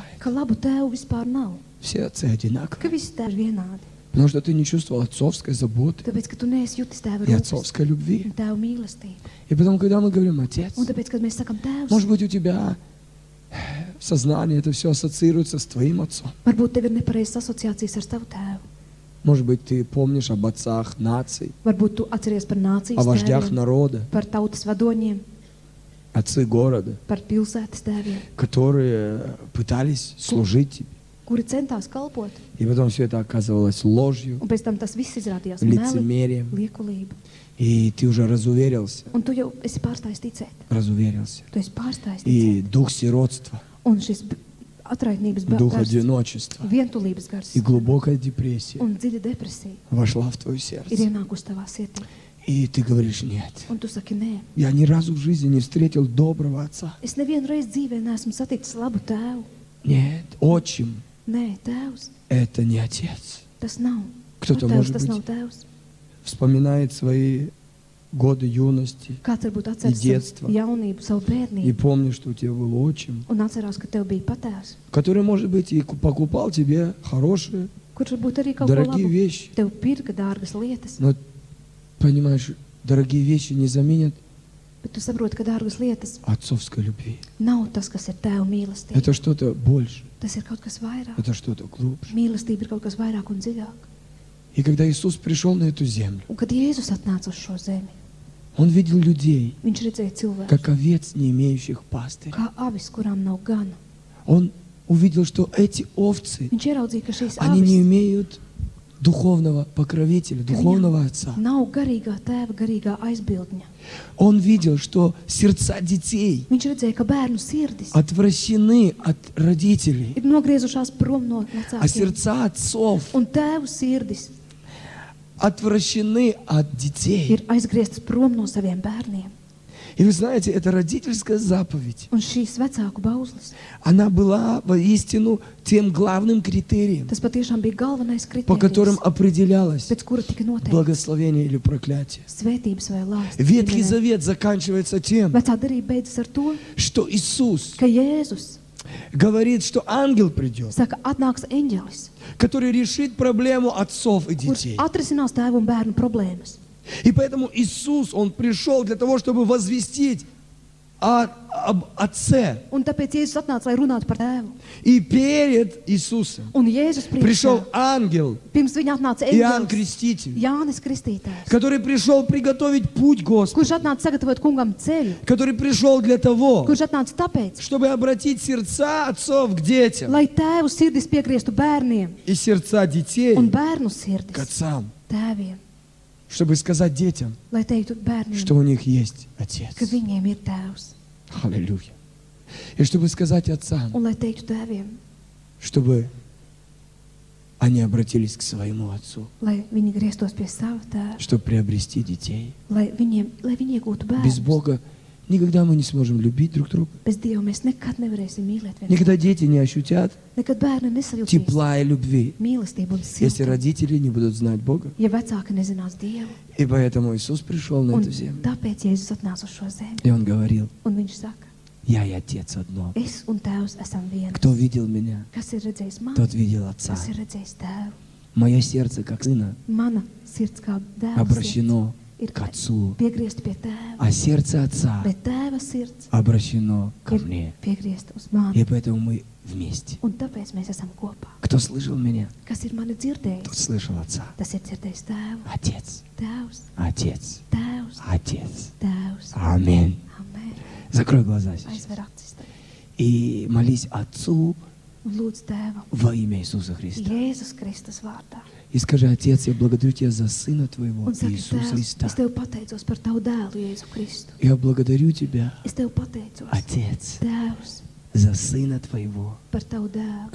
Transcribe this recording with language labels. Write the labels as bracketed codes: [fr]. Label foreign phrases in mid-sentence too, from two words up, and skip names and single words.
[lv] ka labu tēvu vispār nav, [ru] Все отцы одинаковые. [lv] ka visi tēvi ir vienādi. [ru] Потому что ты не чувствовал отцовской заботы [lv] Tāpēc, ka tu neesi jutis tēva [ru] и [lv] rūpes [ru] отцовской любви. [lv] un tēva mīlestību. [ru] И потом, когда мы говорим «отец», [lv] Un tāpēc, kad mēs sakam tēvs, [ru] может быть, у тебя в сознании это все ассоциируется с твоим отцом. [lv] varbūt tev ir nepareizas asociācijas ar savu tēvu. [ru] Может быть, ты помнишь об отцах наций, [lv] Varbūt tu atceries par nācijas [ru] о вождях [lv] tēviem, [ru] народа, [lv] par tautas vadoņiem, [ru] отцы города, [lv] par pilsētas tēviem, [ru] которые пытались служить тебе. [lv] kuri centās kalpot. [ru] И потом все это оказывалось ложью, [lv] Un pēc tam tas viss izrādījās meli, [ru] лицемерием. [lv] liekulību. [ru] И ты уже разуверился, [lv] Un tu jau esi pārstājis ticēt. [ru] разуверился. [lv] Tu esi pārstājis [ru] И [lv] ticēt. [ru] дух сиротства, [lv] Un šis atraitnības [ru] дух [lv] gars, [ru] одиночества [lv] vientulības gars [ru] и глубокая депрессия [lv] un dziļa depresija [ru] вошла в твое [lv] ir [ru] сердце. [lv] ienākusi tavā sirdī. [ru] И ты говоришь, нет, [lv] Un tu saki, nē, [ru] я ни разу в жизни не встретил доброго отца. [lv] es nevienu reizi dzīvē neesmu saticis labu tēvu. [ru] Нет, отчим, [lv] Nē, tēvs, [ru] это не отец. [lv] tas nav. [ru] Кто-то, [lv] Tēvs, [ru] может [lv] tas [ru] быть, [lv] nav tēvs. [ru] Вспоминает свои годы юности [lv] Kāds varbūt atceras [ru] детства. [lv] savu jaunību, savu [ru] и [lv] bērnību [ru] помнишь, что у тебя был отчим, [lv] un atcerās, ka tev bija patēvs, [ru] который, может быть, и покупал тебе хорошие [lv] kurš varbūt arī kaut ko [ru] Дорогие [lv] labu [ru] вещи. [lv] tev pirka dārgas lietas, [ru] Но, понимаешь, дорогие вещи не заменят [lv] bet tu saproti, ka dārgas lietas [ru] отцовской любви. [lv] nav tas, kas ir tēva mīlestība. [ru] Это что-то больше, [lv] Tas ir kaut kas vairāk. [ru] это что-то глубже. [lv] Mīlestība ir kaut kas vairāk un dziļāk. [ru] И когда Иисус пришел на эту землю, [lv] Un kad Jēzus atnāca uz šo zemi, [ru] Он видел людей, [lv] viņš redzēja cilvēku, [ru] как овец, не имеющих пастыря. [lv] kā avis, kurām nav gana. [ru] Он увидел, что эти овцы, [lv] Viņš ieraudzīja, ka šīs [ru] они не [lv] avis [ru] имеют духовного покровителя, духовного отца. [lv] nav garīgā tēva, garīgā aizbildņa. [ru] Он видел, что сердца детей [lv] Viņš redzēja, ka bērnu sirdis [ru] отвращены от родителей, [lv] ir nogriezušās prom no [ru] а [lv] vecākiem. [ru] сердца отцов [lv] Un tēvu sirdis [ru] отвращены от детей. [lv] ir aizgrieztas prom no saviem bērniem. [ru] И вы знаете, эта родительская заповедь, [lv] Un šīs vecāku bauzlis, [ru] она была воистину тем главным критерием, [lv] tas patiešām bija galvenais [ru] по которым [lv] kritērijs, [ru] определялось [lv] pēc kura tika noteikts [ru] благословение или проклятие. [lv] svētības vai lāsts. [ru] Ветхий Завет заканчивается тем, [lv] Vecā darība beidzas ar to, [ru] что Иисус [lv] ka Jēzus [ru] говорит, что ангел придет, [lv] saka, atnāks eņģelis, [ru] который решит проблему отцов и [lv] kurš [ru] детей. [lv] atrisinās tēvu un bērnu problēmas. [ru] И поэтому Иисус, Он пришел для того, чтобы возвестить об Отце. [lv] Un tāpēc Jēzus atnāca, lai runātu par tēvu. [ru] И перед Иисусом [lv] Un Jēzus [ru] пришел [lv] priekšā, [ru] ангел [lv] pirms viņa atnāca [ru] Иоанн [lv] eņģelis, [ru] Креститель, [lv] Jānis Kristītājs, [ru] который пришел приготовить путь Господу, [lv] kurš atnāca sagatavot kungam ceļu, [ru] который пришел для того, [lv] kurš atnāca tāpēc, [ru] чтобы обратить сердца отцов к детям [lv] lai tēvu sirdis piegrieztu bērniem [ru] и сердца детей [lv] un bērnu [ru] к [lv] sirdis [ru] отцам, [lv] tēviem, [ru] чтобы сказать детям, [lv] lai teiktu bērniem, [ru] что у них есть Отец. [lv] ka viņiem ir tēvs, [ru] Аллилуйя. И чтобы сказать отцам, [lv] un lai teiktu tēviem, [ru] чтобы они обратились к своему отцу, [lv] lai viņi grieztos pie sava tēva, [ru] чтобы приобрести детей. [lv] lai viņi iegūtu [ru] Без [lv] bērnus. [ru] Бога никогда мы не сможем любить друг друга. [lv] Bez Dieva mēs nekad nevarēsim mīlēt vienu. [ru] Никогда дети не ощутят [lv] Nekad bērni nesajūtīs [ru] тепла и любви, [lv] mīlestību un [ru] если [lv] siltumu, [ru] родители не будут знать Бога. [lv] ja vecāki nezinās Dievu. [ru] И поэтому Иисус пришел на [lv] Un [ru] эту землю. [lv] tāpēc Jēzus atnāca uz šo zemi. [ru] И Он говорил, [lv] Un viņš saka, [ru] я и Отец одно. [lv] es un tēvs esam viens. [ru] Кто видел меня, [lv] Kas ir redzējis mani, [ru] тот видел Отца. [lv] tas ir redzējis tēvu. [ru] Мое сердце, как сына, [lv] Mana sirds kā dēls [ru] обращено [lv] ir [ru] к Отцу, [lv] piegriezta pie tēva, [ru] а сердце Отца [lv] bet tēva sirds [ru] обращено ко [lv] ir [ru] мне. [lv] piegriezta uz mani. [ru] И поэтому мы вместе. [lv] Un tāpēc mēs esam kopā. [ru] Кто слышал меня, [lv] Kas ir mani [ru] тот [lv] dzirdējis, [ru] слышал Отца. [lv] tas ir dzirdējis tēvu. [ru] Отец, [lv] Tēvs, [ru] Отец, [lv] tēvs, [ru] Отец. [lv] tēvs. [ru] Аминь. [lv] Amen. [ru] Закрой глаза сейчас. [lv] Aizver acis tagad. [ru] И молись Отцу [lv] Un lūdz tēvam [ru] во имя Иисуса Христа. [lv] Jēzus Kristus vārdā. [ru] И скажи, Отец, я благодарю Тебя за Сына Твоего, [lv] Un saka, [ru] Иисуса [lv] tēvs, [ru] Христа. [lv] es tev pateicos par tavu dēlu Jēzu Kristu. [ru] Я благодарю Тебя, [lv] Es tev pateicos, [ru] Отец, [lv] Tēvs, [ru] за Сына Твоего, [lv] par tavu dēlu,